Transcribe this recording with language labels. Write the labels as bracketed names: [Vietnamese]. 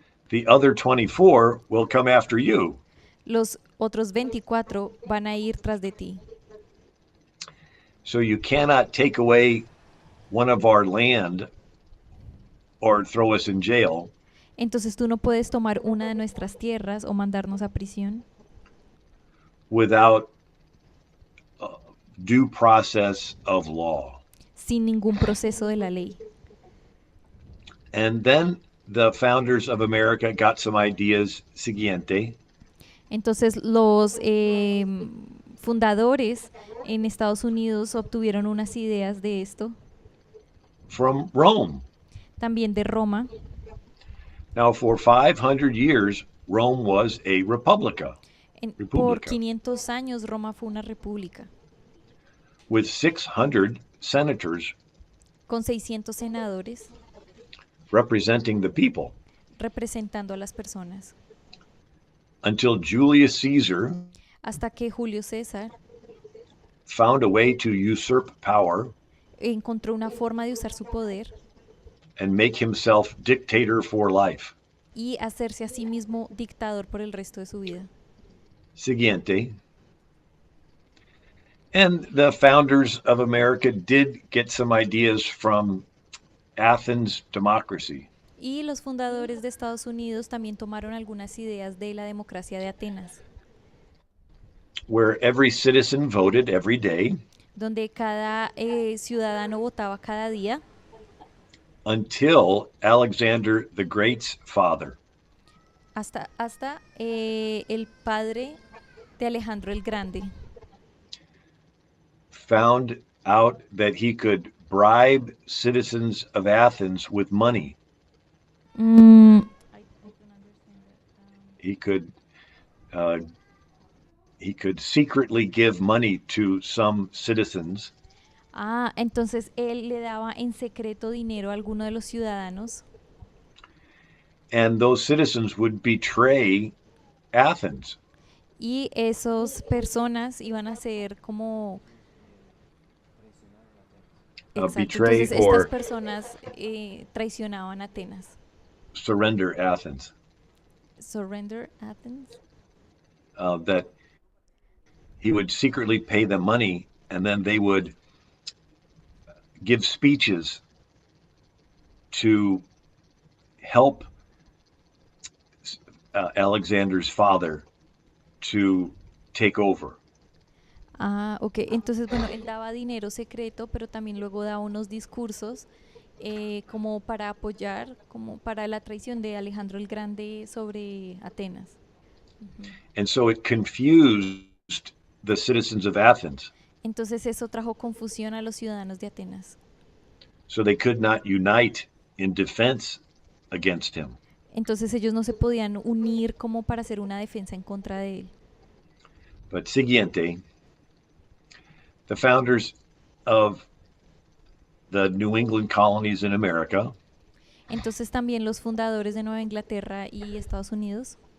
[English] the other 24 will come after you. [Spanish] los otros 24 van a ir tras de ti. [English] So you cannot take away one of our land or throw us in jail [Spanish] Entonces tú no puedes tomar una de nuestras tierras o mandarnos a prisión [English] without due process of law. [Spanish] sin ningún proceso de la ley. [English] And then the founders of America got some ideas. [Spanish] Siguiente. Entonces los fundadores en Estados Unidos obtuvieron unas ideas de esto, [English] From Rome. [Spanish] también de Roma. [English] Now, for 500 years, Rome was a republica [Spanish] Por República. 500 años Roma fue una república, [English] with 600 senators [Spanish] con 600 senadores [English] representing the people [Spanish] representando a las personas, [English] until Julius Caesar [Spanish] hasta que Julio César [English] found a way to usurp power [Spanish] encontró una forma de usar su poder [English] and make himself dictator for life. [Spanish] y hacerse a sí mismo dictador por el resto de su vida. Siguiente. [English] And the founders of America did get some ideas from Athens democracy, [Spanish] Y los fundadores de Estados Unidos también tomaron algunas ideas de la democracia de Atenas, [English] where every citizen voted every day [Spanish] donde cada ciudadano votaba cada día [English] until Alexander the Great's father, [Spanish] hasta el padre de Alejandro el Grande [English] found out that he could bribe citizens of Athens with money. He could secretly give money to some citizens [Spanish] entonces él le daba en secreto dinero a alguno de los ciudadanos [English] and those citizens would betray Athens. [Spanish] Y esas personas iban a ser como, exacto, [English] betray [Spanish] entonces estas [English] or [Spanish] personas traicionaban a Atenas. [English] surrender Athens. Surrender Athens. That he would secretly pay them money, and then they would give speeches to help Alexander's father to take over. Ah, ok. [Spanish] Entonces, bueno, él daba dinero secreto, pero también luego daba unos discursos como para apoyar, como para la traición de Alejandro el Grande sobre Atenas. Ujú. [English] And so it confused the citizens of Athens. [Spanish] Entonces eso trajo confusión a los ciudadanos de Atenas. [English] So they could not unite in defense against him. [Spanish] Entonces ellos no se podían unir como para hacer una defensa en contra de él. [English] But siguiente, the founders of the New England colonies in America [Spanish] Entonces también los fundadores de Nueva Inglaterra y Estados Unidos